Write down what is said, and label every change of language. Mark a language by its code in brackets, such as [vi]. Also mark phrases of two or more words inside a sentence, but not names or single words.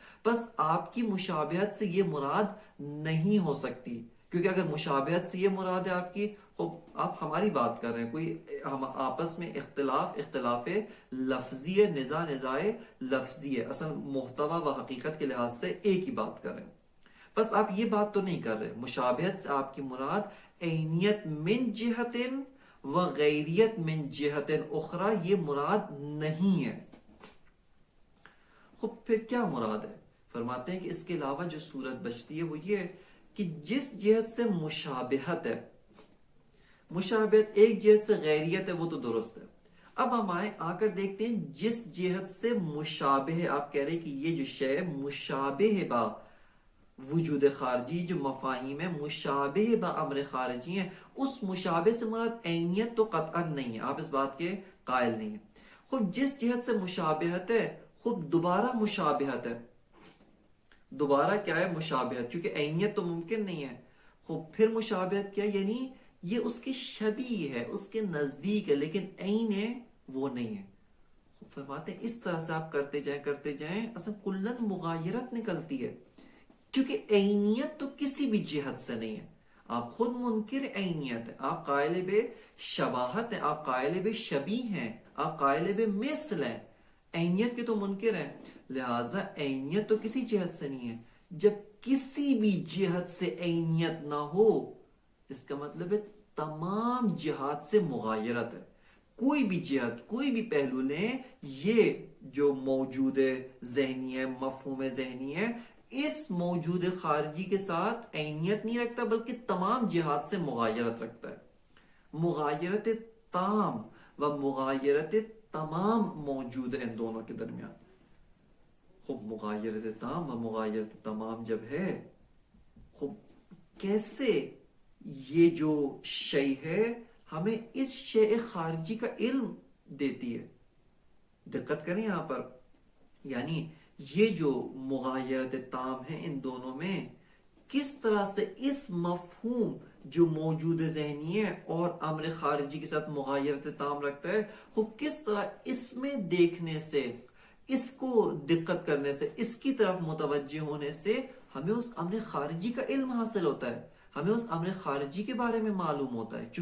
[ur] بس آپ کی مشابہت سے یہ مراد نہیں ہو سکتی، کیونکہ اگر مشابہت سے یہ مراد ہے آپ کی، آپ ہماری بات کر رہے ہیں، کوئی ہم آپس میں اختلاف لفظی ہے، نزاع لفظی ہے، اصل محتوی و حقیقت کے لحاظ سے ایک ہی بات کر رہے ہیں. بس آپ یہ بات تو نہیں کر رہے. مشابہت سے آپ کی مراد [ar] عینیت من جہت و غیریت من جہت اخرى، [ur] یہ مراد نہیں ہے. خب پھر کیا مراد ہے؟ فرماتے ہیں کہ اس کے علاوہ جو صورت بچتی ہے وہ یہ ہے کہ جس جہت سے مشابہت ہے، مشابہت ایک جہت سے غیریت ہے، وہ تو درست ہے. اب ہم آ کر دیکھتے ہیں جس جہت سے مشابہ ہے، آپ کہہ رہے ہیں کہ یہ جو شے مشابہ ہے با وجود خارجی، جو مفاہیم ہے مشابہ با امر خارجی ہیں، اس مشابہ سے مراد عینیت تو قطعا نہیں ہے، آپ اس بات کے قائل نہیں ہیں. خب جس جہت سے مشابہت ہے، خب دوبارہ مشابہت ہے، دوبارہ کیا ہے؟ مشابہت، چونکہ عینیت تو ممکن نہیں ہے. خب پھر مشابہت کیا؟ یعنی یہ اس کے شبیہ ہے، اس کے نزدیک ہے، لیکن عین ہے وہ نہیں ہے. فرماتے ہیں اس طرح سے آپ کرتے جائیں اصلا کلن مغایرت نکلتی ہے، چونکہ عینیت تو کسی بھی جہت سے نہیں ہے. آپ خود منکر عینیت ہے، آپ قائل بے شباہت ہیں، آپ قائل بے شبیہ ہیں، آپ قائل بے مثل ہیں، عینیت کے تو منکر ہیں. لہذا عینیت تو کسی جہت سے نہیں ہے. جب کسی بھی جہت سے عینیت نہ ہو، اس کا مطلب ہے تمام جہات سے مغایرت ہے. کوئی بھی جہت، کوئی بھی پہلو لیں، یہ جو موجود ذہنی ہے، مفہوم ذہنی ہے، اس موجود خارجی کے ساتھ عینیت نہیں رکھتا، بلکہ تمام جہات سے مغایرت رکھتا ہے. مغایرت تام و مغایرت تمام موجود ہے ان دونوں کے درمیان. خب مغایرت تام و مغایرت تمام جب ہے، خب کیسے یہ جو شے ہے ہمیں اس شے خارجی کا علم دیتی ہے؟ دقت کریں یہاں پر، یعنی یہ جو مغایرت تام ہے ان دونوں میں، کس طرح سے اس مفہوم جو موجود ذہنی ہے اور امر خارجی کے ساتھ مغایرت تام رکھتا ہے، خوب کس طرح اس میں دیکھنے سے، اس کو دقت کرنے سے، اس کی طرف متوجہ ہونے سے ہمیں اس امر خارجی کا علم حاصل ہوتا ہے، ہمیں اس امر خارجی کے بارے میں معلوم ہوتا ہے.